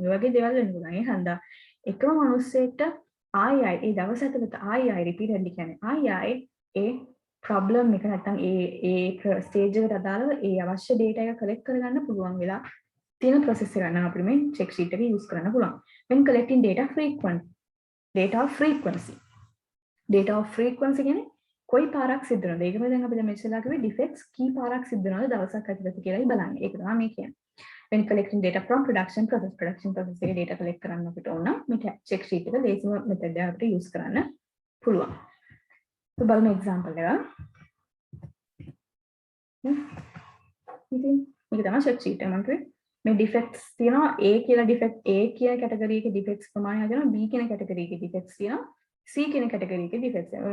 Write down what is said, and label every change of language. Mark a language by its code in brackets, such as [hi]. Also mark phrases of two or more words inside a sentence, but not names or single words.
[si] ඒ වගේ දේවල් වෙන්න පුළුවන්. ඒ හන්දා එකම මිනිස්සෙක්ට ආයි ඒ දවස් ඇතුළත ආයි රිපීටඩ්ලි කියන්නේ ආයි ඒ ප්‍රොබ්ලම් එක නැත්තම් ඒ ස්ටේජ් එකට අදාළව ඒ අවශ්‍ය data එක collect කරගන්න පුළුවන් වෙලා තියෙන process එක ගන්න අපිට මේ [en] check sheet [si] එක use කරන්න පුළුවන්. [en] When collecting data of frequency [si] කියන්නේ කොයි පාරක් සිද්ධ වෙනවද? ඒකම දැන් අපි දැන් මෙච්චරලා කිව්වේ defects කී පාරක් සිද්ධ වෙනවද දවසක් ඇතුළත කියලායි බලන්නේ. ඒක තමයි මේ කියන්නේ. [en] When collecting data from production process [si] එකේ [en] data collect [si] කරන්න අපිට ඕන මේ [en] check sheet [si] එක ලේසිම method එක අපිට use කරන්න පුළුවන්. So බලමු example එක. ඉතින් මේක තමයි [en] check sheet [si] එක මම කිව්වේ. මේ defects තියෙනවා A කියලා defect A කියන category එකේ defects ප්‍රමාණය හදනවා B කියන category එකේ defects තියෙනවා C කියන category එකේ defects තියෙනවා.